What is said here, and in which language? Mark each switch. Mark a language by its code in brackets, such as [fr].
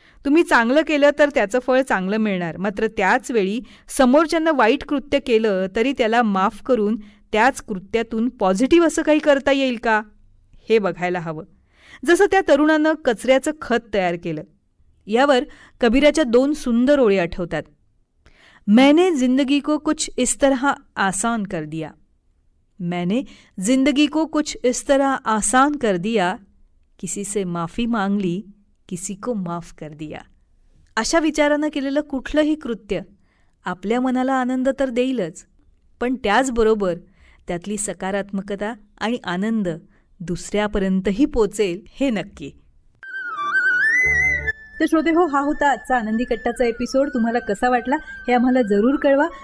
[mr] तुम्ही चांगलं केलं तर त्याचं फळ चांगलं मिळणार, मात्र त्याच वेळी समोरच्यांना वाईट कृत्य केलं तरी त्याला माफ करून त्याच कृत्यातून पॉझिटिव्ह असं काही करता येईल का हे बघायला हवं. जसं त्या तरुणानं कचऱ्याचं खत तयार केलं. यावर कबीराच्या 2 सुंदर ओळी आठवतात. [hi] मैंने जिंदगी को कुछ इस तरह आसान कर दिया, मैंने जिंदगी को कुछ इस तरह आसान कर दिया, किसी से माफी मांग ली, किसी को माफ कर दिया. [mr] अशा विचारानं केलेलं कुठलंही कृत्य आपल्या मनाला आनंद तर देईलच, पण त्याचबरोबर त्यातली सकारात्मकता आणि आनंद दुसऱ्यापर्यंतही पोचेल हे नक्की. तर श्रोते हो, हा होता आजचा आनंदी कट्टाचा एपिसोड. तुम्हाला कसा वाटला हे आम्हाला जरूर कळवा.